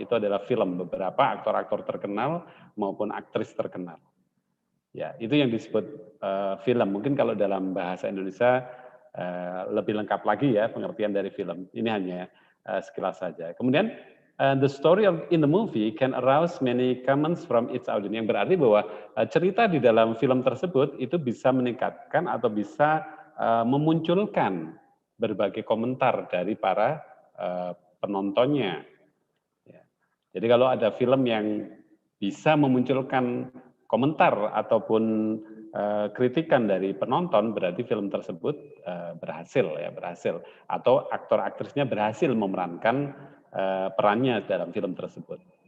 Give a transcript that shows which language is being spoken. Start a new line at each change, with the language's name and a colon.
Indonesian: Itu adalah film, beberapa aktor-aktor terkenal maupun aktris terkenal. Ya, itu yang disebut film. Mungkin kalau dalam bahasa Indonesia lebih lengkap lagi ya pengertian dari film. Ini hanya sekilas saja.
English: Kemudian the story in the movie can arouse many comments from its audience.
Indonesian: Yang berarti bahwa cerita di dalam film tersebut itu bisa meningkatkan atau bisa memunculkan berbagai komentar dari para penontonnya. Ya. Jadi kalau ada film yang bisa memunculkan komentar ataupun kritikan dari penonton, berarti film tersebut berhasil, atau aktor-aktrisnya berhasil memerankan perannya dalam film tersebut.